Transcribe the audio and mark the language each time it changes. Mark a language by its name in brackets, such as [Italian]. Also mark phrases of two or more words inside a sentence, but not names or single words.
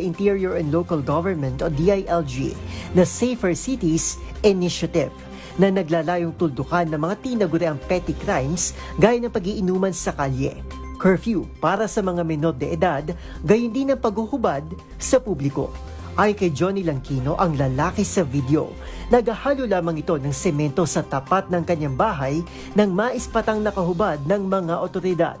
[Filipino] Interior and Local Government o DILG na Safer Cities Initiative na naglalayong tuldukan ng mga tinaguriang [English] petty crimes [Filipino] gaya ng pag-iinuman sa kalye, curfew para sa mga menor de edad, gayon din ang paghuhubad sa publiko. Ay kay Johnny Langkino, ang lalaki sa video, naghahalo lamang ito ng semento sa tapat ng kanyang bahay nang maispatang nakahubad ng mga otoridad.